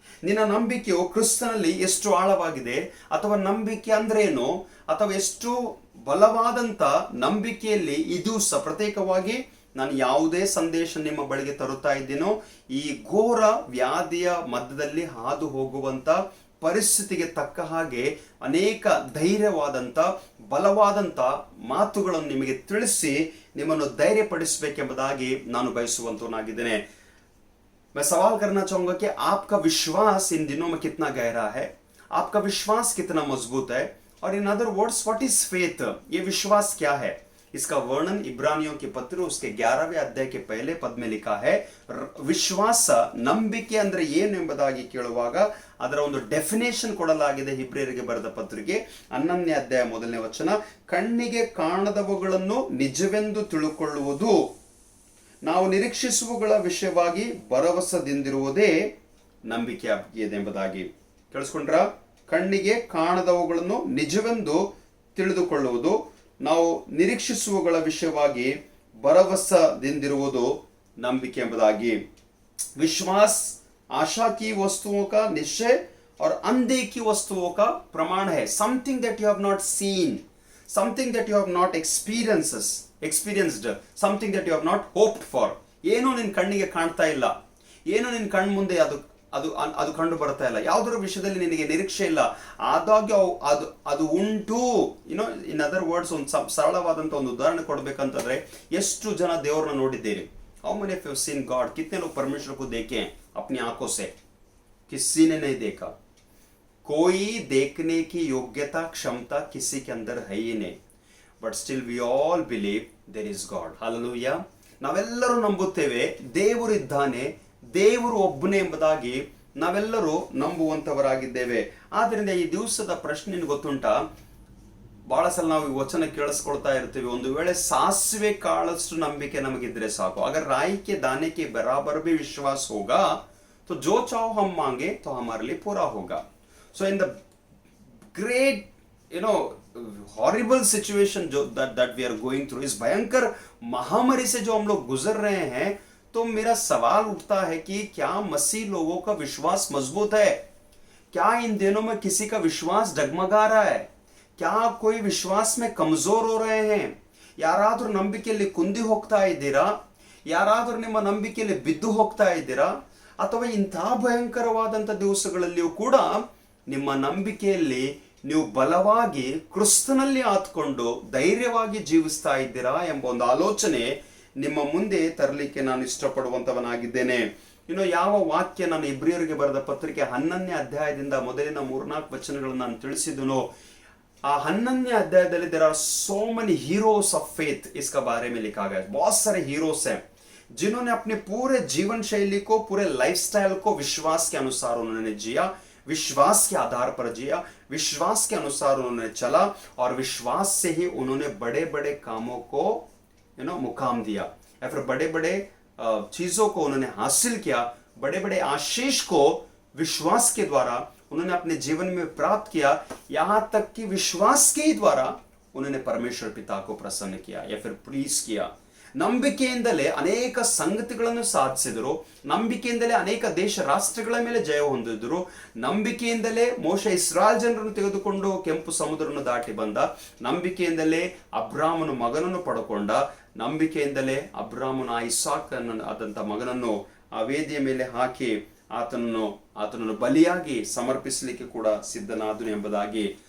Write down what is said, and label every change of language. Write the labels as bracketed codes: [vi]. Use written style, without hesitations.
[kn] ನಿನ್ನ ನಂಬಿಕೆಯು ಕ್ರಿಸ್ತನಲ್ಲಿ ಎಷ್ಟು ಆಳವಾಗಿದೆ, ಅಥವಾ ನಂಬಿಕೆ ಅಂದ್ರೆ ಏನು, ಅಥವಾ ಎಷ್ಟು ಬಲವಾದಂತ ನಂಬಿಕೆಯಲ್ಲಿ ಈ ದಿವಸ ಪ್ರತ್ಯೇಕವಾಗಿ ನಾನು ಯಾವುದೇ ಸಂದೇಶ ನಿಮ್ಮ ಬಳಿಗೆ ತರುತ್ತಾ ಇದ್ದೀನೋ, ಈ ಘೋರ ವ್ಯಾಧಿಯ ಮಧ್ಯದಲ್ಲಿ ಹಾದು ಹೋಗುವಂತ ಪರಿಸ್ಥಿತಿಗೆ ತಕ್ಕ ಹಾಗೆ ಅನೇಕ ಧೈರ್ಯವಾದಂತ ಬಲವಾದಂತ ಮಾತುಗಳನ್ನು ನಿಮಗೆ ತಿಳಿಸಿ ನಿಮ್ಮನ್ನು ಧೈರ್ಯಪಡಿಸಬೇಕೆಂಬುದಾಗಿ ನಾನು ಬಯಸುವಂತನಾಗಿದ್ದೇನೆ. [hi] मैं सवाल करना चाहूंगा कि आपका विश्वास इन दिनों में कितना गहरा है, आपका विश्वास कितना मजबूत है, और [en] In other words what is faith? [hi] ये विश्वास क्या है? इसका वर्णन इब्रानियों के पत्र उसके 11वें अध्याय के पहले पद में लिखा है. [kn] ವಿಶ್ವಾಸ, ನಂಬಿಕೆ ಅಂದ್ರೆ ಏನು ಎಂಬುದಾಗಿ ಕೇಳುವಾಗ ಅದರ ಒಂದು ಡೆಫಿನೇಷನ್ ಕೊಡಲಾಗಿದೆ. ಇಬ್ರಿಯರಿಗೆ ಬರೆದ ಪತ್ರಿಕೆ 11ನೇ ಅಧ್ಯಾಯ 1ನೇ ವಚನ, ಕಣ್ಣಿಗೆ ಕಾಣದವುಗಳನ್ನು ನಿಜವೆಂದು ತಿಳುಕೊಳ್ಳುವುದು, ನಾವು ನಿರೀಕ್ಷಿಸುವಗಳ ವಿಷಯವಾಗಿ ಭರವಸೆದಿಂದಿರುವುದೇ ನಂಬಿಕೆ ಆಗಿದೆ ಎಂಬುದಾಗಿ. ಕೇಳಿಸ್ಕೊಂಡ್ರ? ಕಣ್ಣಿಗೆ ಕಾಣದವುಗಳನ್ನು ನಿಜವೆಂದು ತಿಳಿದುಕೊಳ್ಳುವುದು, ನಾವು ನಿರೀಕ್ಷಿಸುವಗಳ ವಿಷಯವಾಗಿ ಭರವಸೆದಿಂದಿರುವುದು ನಂಬಿಕೆ ಎಂಬುದಾಗಿ. [hi] विश्वास आशा की वस्तुओं का निश्चय और अनदेखी वस्तुओं का प्रमाण है. [en] Something that you have not seen, something that you have not experienced, something that you have not hoped for. [kn] ಏನೋ ನಿನ್ನ ಕಣ್ಣಿಗೆ ಕಾಣ್ತಾ ಇಲ್ಲ, ಏನೋ ನಿನ್ನ ಕಣ್ಣು ಮುಂದೆ ಅದು ಅದು ಅದು ಕಂಡು ಬರ್ತಾ ಇಲ್ಲ, ಯಾವುದರ ವಿಷಯದಲ್ಲಿ ನಿನಗೆ ನಿರೀಕ್ಷೆ ಇಲ್ಲ, ಆದಾಗ್ಯೂ ಅದು ಅದು ಉಂಟು. [en] you know, in other words, [kn] ಒಂದು ಸರಳವಾದಂಥ ಒಂದು ಉದಾಹರಣೆ ಕೊಡ್ಬೇಕಂತಂದ್ರೆ, ಎಷ್ಟು ಜನ ದೇವರನ್ನ ನೋಡಿದ್ದೀರಿ? [en] How many of you have seen God? [hi] कितने लोग परमेश्वर को देखे हैं अपनी आंखों से? किसी ने नहीं देखा. कोई देखने की योग्यता क्षमता किसी के अंदर है ही नहीं. [en] But still we all believe there is God. Hallelujah. [kn] ನಾವೆಲ್ಲರೂ ನಂಬುತ್ತೇವೆ ದೇವರು ಇದ್ದಾನೆ, ದೇವರು ಒಬ್ಬನೇ ಎಂಬುದಾಗಿ ನಾವೆಲ್ಲರೂ ನಂಬುವಂತವರಾಗಿದ್ದೇವೆ. ಆದ್ದರಿಂದ ಈ ದಿವಸದ ಪ್ರಶ್ನೆ ಗೊತ್ತುಂಟಾ? ಬಹಳ ಸಲ ನಾವು ಈ ವಚನ ಕೇಳಿಸ್ಕೊಳ್ತಾ ಇರ್ತೀವಿ, ಒಂದು ವೇಳೆ ಸಾಸಿವೆ ಕಾಳಷ್ಟು ನಂಬಿಕೆ ನಮಗಿದ್ರೆ ಸಾಕು, [hi] अगर राई के दाने के बराबर भी विश्वास होगा तो जो चाहो हम मांगे तो हमारे लिए पूरा होगा. [en] So in the great, you know, horrible situation [hi] जो [en] that we are going through, [hi] इस भयंकर महामारी से जो हम लोग गुजर रहे हैं, तो मेरा सवाल उठता है कि क्या मसीह लोगों का विश्वास मजबूत है? क्या इन दिनों में किसी का विश्वास डगमगा रहा है? क्या कोई विश्वास में कमजोर हो रहे हैं? [kn] ಯಾರಾದ್ರೂ ನಂಬಿಕೆಯಲ್ಲಿ ಕುಂದಿ ಹೋಗ್ತಾ ಇದ್ದೀರಾ? ಯಾರಾದ್ರೂ ನಿಮ್ಮ ನಂಬಿಕೆಯಲ್ಲಿ ಬಿದ್ದು ಹೋಗ್ತಾ ಇದ್ದೀರಾ? ಅಥವಾ ಇಂತಹ ಭಯಂಕರವಾದಂಥ ದಿವಸಗಳಲ್ಲಿಯೂ ಕೂಡ ನಿಮ್ಮ ನಂಬಿಕೆಯಲ್ಲಿ ನೀವು ಬಲವಾಗಿ ಕ್ರಿಸ್ತನಲ್ಲಿ ಆತ್ಕೊಂಡು ಧೈರ್ಯವಾಗಿ ಜೀವಿಸ್ತಾ ಇದ್ದೀರಾ ಎಂಬ ಒಂದು ಆಲೋಚನೆ ನಿಮ್ಮ ಮುಂದೆ ತರಲಿಕ್ಕೆ ನಾನು ಇಷ್ಟಪಡುವಂತವನಾಗಿದ್ದೇನೆ. ಇನ್ನು ಯಾವ ವಾಕ್ಯ ನಾನು ಇಬ್ರಿಯರಿಗೆ ಬರೆದ ಪತ್ರಿಕೆ 11ನೇ ಅಧ್ಯಾಯದಿಂದ ಮೊದಲಿನ 3-4 ವಚನಗಳನ್ನು ನಾನು ತಿಳಿಸಿದನು. [en] आ 11ನೇ अध्यायದಲ್ಲಿ there are so many heroes of faith [hi] इसका बारे में लिखा गया है. बहुत सारे हीरोस हैं जिन्होंने अपने पूरे जीवन शैली को, पूरे लाइफस्टाइल को विश्वास के अनुसार उन्होंने जिया, विश्वास के आधार पर जिया, विश्वास के अनुसार उन्होंने चला और विश्वास से ही उन्होंने बड़े बड़े कामों को मुकाम दिया, या फिर बड़े बड़े चीजों को उन्होंने हासिल किया. बड़े बड़े आशीष को विश्वास के द्वारा उन्होंने अपने जीवन में प्राप्त किया. यहां तक कि विश्वास के ही द्वारा उन्होंने परमेश्वर पिता को प्रसन्न किया या फिर प्लीज किया. [kn] ನಂಬಿಕೆಯಿಂದಲೇ ಅನೇಕ ಸಂಗತಿಗಳನ್ನು ಸಾಧಿಸಿದರು. ನಂಬಿಕೆಯಿಂದಲೇ ಅನೇಕ ದೇಶ ರಾಷ್ಟ್ರಗಳ ಮೇಲೆ ಜಯ ಹೊಂದಿದ್ರು. ನಂಬಿಕೆಯಿಂದಲೇ ಮೋಶೆ ಇಸ್ರಾಯೇಲ್ ಜನರನ್ನು ತೆಗೆದುಕೊಂಡು ಕೆಂಪು ಸಮುದ್ರವನ್ನು ದಾಟಿ ಬಂದ. ನಂಬಿಕೆಯಿಂದಲೇ ಅಬ್ರಾಮನ ಮಗನನ್ನು ಪಡ್ಕೊಂಡ. ನಂಬಿಕೆಯಿಂದಲೇ ಅಬ್ರಾಮನ ಇಸಾಕನ ಆದಂತ ಮಗನನ್ನು ಆ ವೇದಿಯ ಮೇಲೆ ಹಾಕಿ ಆತನನ್ನು ಬಲಿಯಾಗಿ ಸಮರ್ಪಿಸಲಿಕ್ಕೆ ಕೂಡ ಸಿದ್ಧನಾದನು ಎಂಬುದಾಗಿ.